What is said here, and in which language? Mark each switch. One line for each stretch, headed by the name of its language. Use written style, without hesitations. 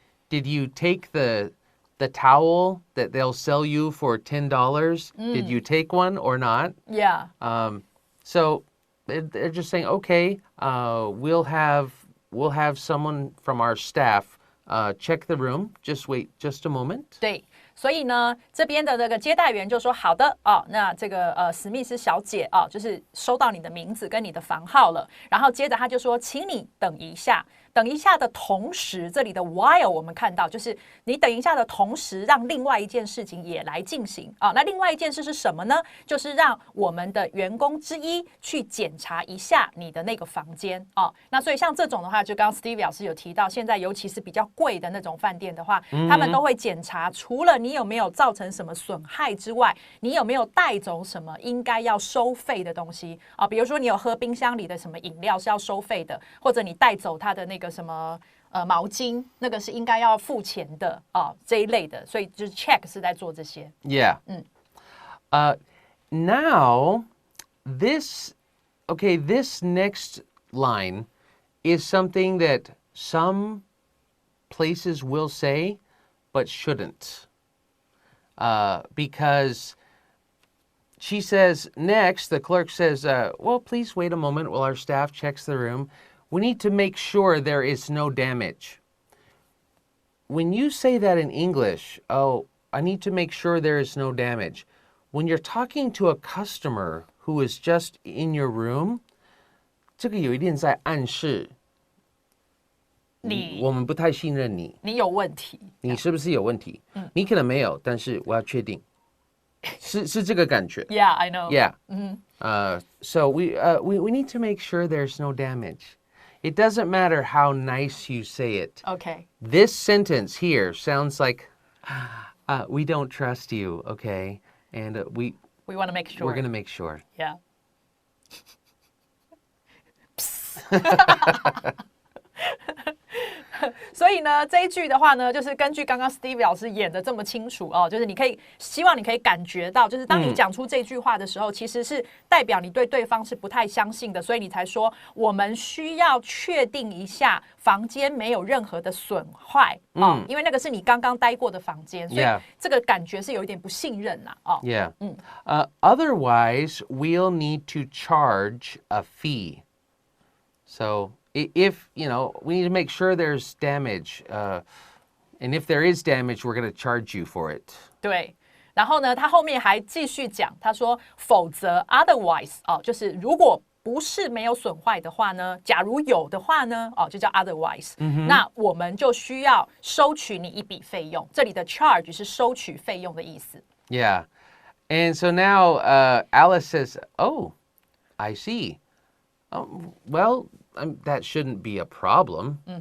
English: Did you take the towel that they'll sell you for $10? Did you take one or not? Yeah. So they're just saying, okay, we'll have someone from our staff check the room. Just wait just a moment.
Chinese: 对。所以呢，这边的这个接待员就说好的那这个史密斯小姐就是收到你的名字跟你的房号了，然后接着他就说，请你等一下。等一下的同时，这里的 while 我们看到就是你等一下的同时，让另外一件事情也来进行那另外一件事是什么呢？就是让我们的员工之一去检查一下你的那个房间那所以像这种的话，就刚刚 Stevie 老师有提到，现在尤其是比较贵的那种饭店的话，他们都会检查，除了你有没有造成什么损害之外，你有没有带走什么应该要收费的东西比如说你有喝冰箱里的什么饮料是要收费的，或者你带走他的那个什么毛巾，那个是应该要付钱的这一类的，所以就是 check 是在做这些。
English: Yeah. Now, this next line is something that some places will say, but shouldn't. Because she says, next, the clerk says, well, please wait a moment while our staff checks the room. We need to make sure there is no damage. When you say that in English, I need to make sure there is no damage. When you're talking to a customer who is just in your room,
Chinese: 这个有一点在暗示我们不太信任你，你有问题，你是不是有问题？你可能没有，但是我要确定，是这个感觉。
English: Yeah, I know. Yeah. So we need to make sure there's no damage. It doesn't matter how nice you say it. Okay. This sentence here sounds like we don't trust you, okay? And we want to make sure. We're going to make sure. Yeah.
Chinese: 所以呢，这一句的话呢，就是根据刚刚 Stevie 老师演的这么清楚就是你可以希望你可以感觉到，就是当你讲出这句话的时候，其实是代表你对对方是不太相信的，所以你才说我们需要确定一下房间没有任何的损坏因为那个是你刚刚待过的房间，所以这个感觉是有一点不信任啦
English: Yeah. Otherwise, we'll need to charge a fee. So if, we need to make sure there's damage. And if there is damage, we're going to charge you for it.
Chinese: 对。然后呢，他后面还继续讲，他说否则 otherwise 哦，就是如果不是没有损坏的话呢，假如有的话呢，哦，就叫 otherwise。那我们就需要收取你一笔费用。这里的 charge 是收取费用的意思。
English: Yeah. And so now Alice says, "Oh, I see. Well, that shouldn't be a problem."